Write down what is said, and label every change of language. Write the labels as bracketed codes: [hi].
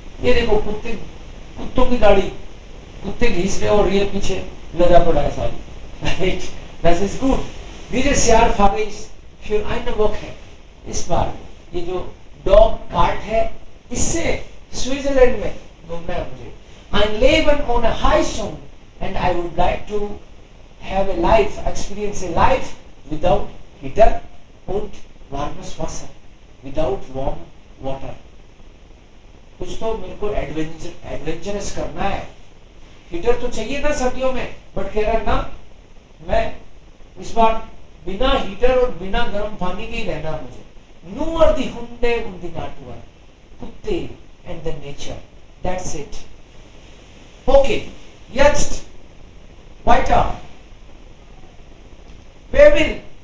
[hi] ये देखो कुत्तों की गाड़ी, कुत्ते घिस रहे और ये पीछे लगा पड़ा है सारी. [en] Right? [de] Das ist gut. Dieses Jahr fahre ich für eine Woche. [hi] इस बार ये जो डॉग कार्ट है इससे स्विट्जरलैंड में घूमना है मुझे. [de] Ein Leben ohne Heizung [en] and I would like to have a life, experience a life without heater [de] und warmes Wasser, [en] without warm water. [hi] कुछ तो मेरे को एडवेंचरस करना है. हीटर तो चाहिए ना सर्दियों में, बट कह रहा ना मैं इस बार बिना हीटर और बिना गर्म पानी के ही रहना मुझे. [de] Nur die Hunde und die Natur, कुत्ते [en] and the nature. That's it. Okay, [de] jetzt weiter. Wer will?